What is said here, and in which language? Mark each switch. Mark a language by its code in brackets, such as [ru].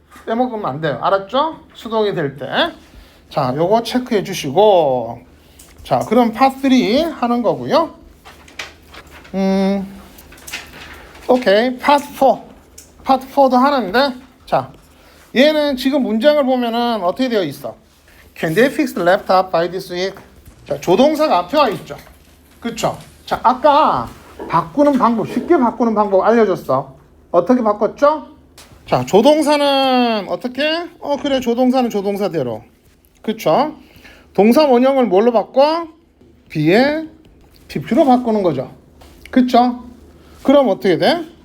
[ko] 빼먹으면 안 돼요. 알았죠? 수동이 될 때. 자, 요거 체크해 주시고. 자, 그럼 파트 3 하는 거고요. 오케이. 파트 4. 파트 4도 하는데, 자, 얘는 지금 문장을 보면은 어떻게 되어 있어? [en] Can they fix the laptop by this week? [ko] 자, 조동사가 앞에 와 있죠. 그쵸? 자, 아까 바꾸는 방법, 쉽게 바꾸는 방법 알려줬어. 어떻게 바꿨죠? 자, 조동사는 어떻게? 그래, 조동사는 조동사대로. 그쵸? 동사 원형을 뭘로 바꿔? B의 PP로 바꾸는 거죠. 그쵸? 그럼 어떻게 돼?